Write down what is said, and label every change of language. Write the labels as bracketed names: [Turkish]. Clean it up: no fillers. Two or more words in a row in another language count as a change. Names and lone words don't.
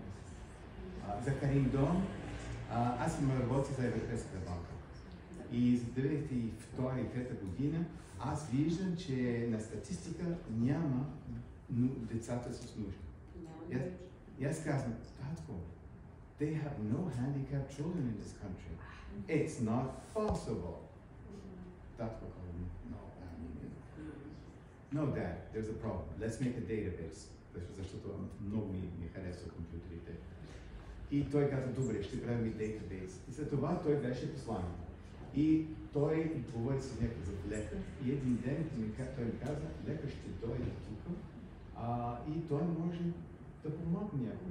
[Bulgarian] За Karine Дон, аз съм работил за Европейската банка. И за 2002-2003 година аз виждам, че на статистика няма децата с нужда. И аз казвам, татко, [English] they have no handicapped children in this country. It's not possible. Татко казва, no, Dad, there's a problem. Let's make a database. [Bulgarian] Защото много ми харесва компютрите. И той каза, добре, ще правим и дейтабейс. И след това той беше посланик. И той говори с някой за лекар. И един ден той ми каза, лекар ще дойде тук и той може да помогне някой.